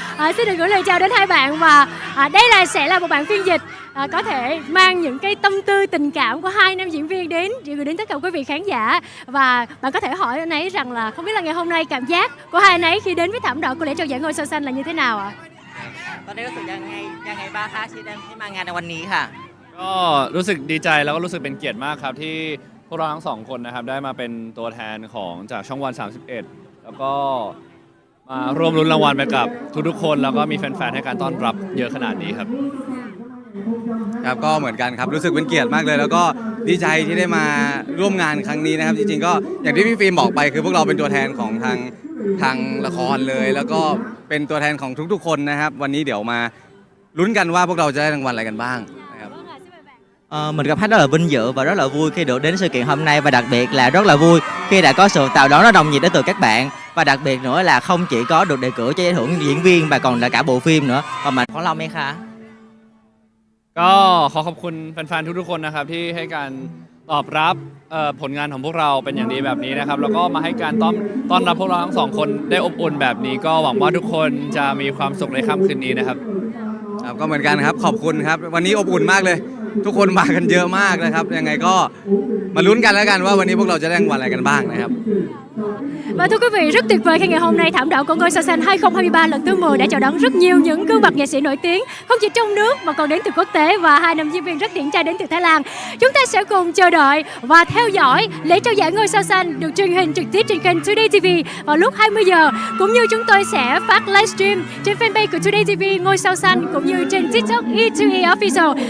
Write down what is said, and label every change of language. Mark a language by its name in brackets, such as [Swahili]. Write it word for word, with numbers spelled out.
[Vietnamese] À, xin được gửi lời chào đến hai bạn và à, đây là sẽ là một bản phiên dịch à, có thể mang những cái tâm tư tình cảm của hai nam diễn viên đến gửi đến tất cả quý vị khán giả. Và bạn có thể hỏi anh ấy rằng là không biết là ngày hôm nay cảm giác của hai anh ấy khi đến với thảm đỏ của lễ trao giải ngôi sao xanh là như thế nào ạ? [Thai] ตอนนี้รู้สึกยังไงยังไงบ้างคะที่ได้มางานในวันนี้ค่ะ ก็รู้สึกดีใจแล้วก็รู้สึกเป็นเกียรติมากครับที่พวกเราทั้งสองคนนะครับได้มาเป็นตัวแทนของจากช่องวันสามสิบเอ็ดแล้วก็มาร่วมลุ้นรางวัลไปกับทุกๆคนแล้วก็มีแฟนๆให้การต้อนรับเยอะขนาดนี้ครับ ครับก็เหมือนกันครับรู้สึกเป็นเกียรติมากเลยแล้วก็ดีใจที่ได้มาร่วมงานครั้งนี้นะครับจริงๆก็อย่างที่พี่ฟิล์มบอกไปคือพวกเราเป็นตัวแทนของทางทางละครเลยแล้วก็เป็นตัวแทนของทุกๆคนนะครับวันนี้เดี๋ยวมาลุ้นกันว่าพวกเราจะได้รางวัลอะไรกันบ้างนะครับ [Vietnamese] Ờ, mình cảm thấy rất là vinh dự và rất là vui khi được đến sự kiện hôm nay và đặc biệt là rất là vui khi đã có sự chào đón rất nồng nhiệt đến từ các bạn và đặc biệt nữa là không chỉ có được đề cử cho giải thưởng diễn viên mà còn là cả bộ phim nữa còn mình có lòng hay khá [Thai] ก็ขอขอบคุณแฟนๆทุกๆคนนะครับที่ให้การตอบรับเอ่อผลงานของพวกเราเป็นอย่างดีแบบนี้นะครับแล้วก็มาให้การต้อนต้อนรับพวกเราทั้งสองคนได้อบอุ่นแบบนี้ก็หวังว่าทุกคนจะมีความสุขในค่ำคืนนี้นะครับ ครับก็เหมือนกันครับขอบคุณครับวันนี้อบอุ่นมากเลยทุกคนมากันเยอะมากนะครับยังไงก็มาลุ้นกันแล้วกันว่าวันนี้พวกเราจะได้รางวัลอะไรกันบ้างนะครับ [Vietnamese] Và thưa quý vị, rất tuyệt vời khi ngày hôm nay thảm đỏ của Ngôi Sao Xanh hai không hai ba lần thứ mười đã chào đón rất nhiều những gương mặt nghệ sĩ nổi tiếng không chỉ trong nước mà còn đến từ quốc tế và hai nam diễn viên rất điển trai đến từ Thái Lan. Chúng ta sẽ cùng chờ đợi và theo dõi lễ trao giải Ngôi Sao Xanh được truyền hình trực tiếp trên kênh Today ti vi vào lúc hai mươi giờ cũng như chúng tôi sẽ phát livestream trên fanpage của Today ti vi Ngôi Sao Xanh cũng như trên TikTok e hai e Official.